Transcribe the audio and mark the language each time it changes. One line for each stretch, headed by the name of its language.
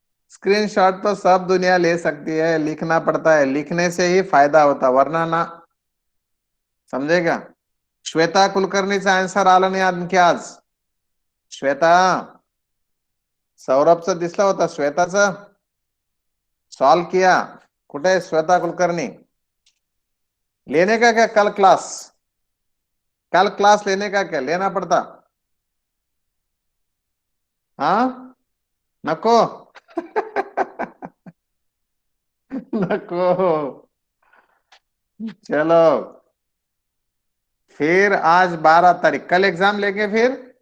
Hindi: Screenshot तो सब दुनिया ले सकती है, लिखना पड़ता है, लिखने से ही फायदा होता, वरना ना। समझेगा?
Marathi: श्वेता कुलकर्णीचा आन्सर आला नाही आणखी आज। श्वेता, सौरभचं दिसलं होता, श्वेताचं
Hindi: सॉल्व किया?
Marathi: कुठे आहे श्वेता कुलकर्णी?
Hindi: लेने का क्या कल क्लास? कल क्लास लेने का क्या लेना पड़ता?
Marathi: हाँ, नको। नको।
Hindi: चलो, फिर आज 12 तारीख, कल एग्जाम लेंगे फिर।